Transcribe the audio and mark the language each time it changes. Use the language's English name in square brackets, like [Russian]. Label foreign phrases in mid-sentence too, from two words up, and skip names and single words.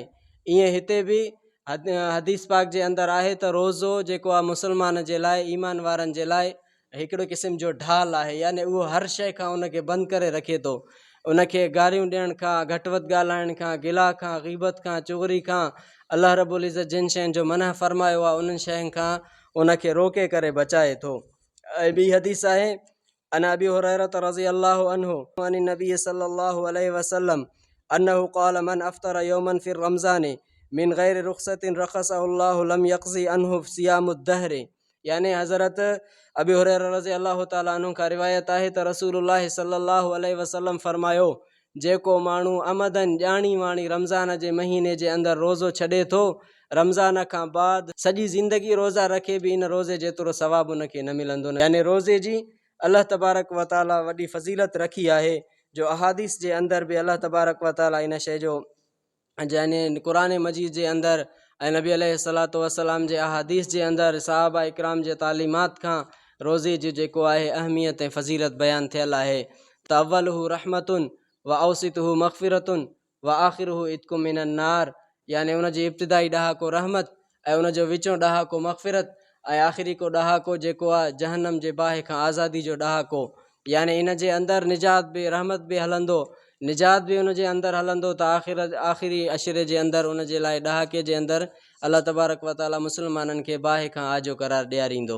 [Sindhi] ईअं हिते बि हदीस पाक जे अंदरि आहे त रोज़ो जेको आहे मुस्लमान जे लाइ, ईमान वारनि जे लाइ हिकिड़ो क़िस्म जो ढाल आहे, याने उहो हर शइ खां उनखे बंदि करे रखे थो। उनखे गारियूं ॾियण खां, घटि वधि ॻाल्हाइण खां, गिला खां, ग़ीबत खां, चुगरी खां, अल्लाह [Arabic] رب العزة [Sindhi] जिन शयुनि जो मना फरमायो आहे उन्हनि शयुनि खां उनखे रोके करे बचाए थो। ऐं ॿी हदीस आहे [Arabic] عن أبي هريرة رضي الله عنه عن النبي صلى الله عليه وسلم أنه قال من أفطر يوما في رمضان من غير رخصة رخصها الله لم يقض عنه صيام الدهر [Sindhi] याने हज़रत अबी हुरैरा [Arabic] رضي الله تعالى عنه [Sindhi] खां रिवायत आहे त रसूलुल्लाह [Arabic] صلى الله عليه وسلم [Sindhi] फरमायो जेको माण्हू अमदन ॼाणी वाणी रमज़ान जे महीने जे अंदरि रोज़ो छॾे थो, रमज़ान खां बाद सॼी ज़िंदगी रोज़ा रखे बि इन रोज़े जेतिरो सवाबु उनखे न मिलंदो। याने रोज़े जी अल्लाह [Arabic] تبارك وتعالى [Sindhi] वॾी फ़ज़ीलत रखी आहे, जो अहादीस जे अंदरि बि अल्लाह [Arabic] تبارك وتعالى [Sindhi] इन शइ जो याने क़ुरान मजीद जे अंदरि ऐं नबी [Arabic] عليه الصلاة والسلام [Sindhi] जे अहादीस जे अंदरि सहाबा इकराम जे तालीमात खां रोज़े जी जेको आहे अहमियत ऐं फ़ज़ीलत बयानु थियल आहे त [Arabic] أوله رحمة وأوسطه مغفرة وآخره عتق من النار [Sindhi] याने उन जी इब्तिदाई ॾहाको रहमत ऐं उन जो विचों ॾहाको मग़फ़िरत ऐं आख़िरी को ॾहाको जेको आहे जहन्नम जे बाहि खां आज़ादी जो ॾहाको। याने इन जे अंदरि निजात बि रहमत बि हलंदो, निजात बि उन जे अंदरि हलंदो त आख़िरी अशरे जे अंदरि उन जे लाइ ॾहाके जे अंदरि अल्लाह [Arabic] تبارك وتعالى [Sindhi] मुस्लमाननि खे बाहि खां आजो करार ॾियारींदो।